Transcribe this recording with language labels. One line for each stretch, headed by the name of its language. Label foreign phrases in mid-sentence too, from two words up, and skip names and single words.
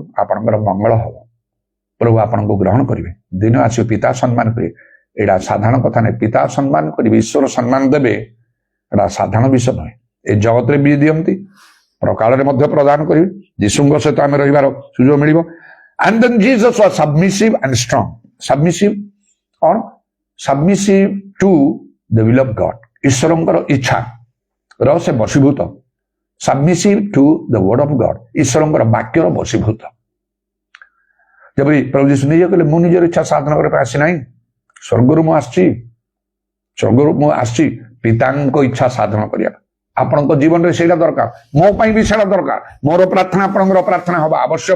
Odia: ଆପଣଙ୍କର ମଙ୍ଗଳ ହବ। ପ୍ରଭୁ ଆପଣଙ୍କୁ ଗ୍ରହଣ କରିବେ। ଦିନ ଆସିବ ପିତା ସମ୍ମାନ କରିବେ। ଏଇଟା ସାଧାରଣ କଥା ନାହିଁ। ପିତା ସମ୍ମାନ କରିବେ, ଈଶ୍ୱର ସମ୍ମାନ ଦେବେ, ଏଇଟା ସାଧାରଣ ବିଷୟ ନୁହେଁ। ଏ ଜଗତରେ ବି ଦିଅନ୍ତି, ପ୍ରକାଳରେ ମଧ୍ୟ ପ୍ରଦାନ କରିବେ। ଯୀଶୁଙ୍କ ସହିତ ଆମେ ରହିବାର ସୁଯୋଗ ମିଳିବ।
English: And then Jesus was submissive and strong. Submissive or submissive to the will of God.
Odia: ଈଶ୍ୱରଙ୍କର ଇଚ୍ଛା ର ସେ ବଶୀଭୂତ।
English: Submissive to the word of God.
Odia: ଈଶ୍ୱରଙ୍କର ବାକ୍ୟର ବଶୀଭୂତ। ଯେପରି ପ୍ରଭୁ ଯୀଶୁ ନିଜେ କହିଲେ ମୁଁ ନିଜର ଇଚ୍ଛା ସାଧନ କରିବା ପାଇଁ ଆସିନାହିଁ, ସ୍ୱର୍ଗରୁ ମୁଁ ଆସିଛି ପିତାଙ୍କ ଇଚ୍ଛା ସାଧନ କରିବା। ଆପଣଙ୍କ ଜୀବନରେ ସେଇଟା ଦରକାର, ମୋ ପାଇଁ ବି ସେଇଟା ଦରକାର। ମୋର ପ୍ରାର୍ଥନା ଆପଣଙ୍କର ପ୍ରାର୍ଥନା ହବା ଆବଶ୍ୟକ।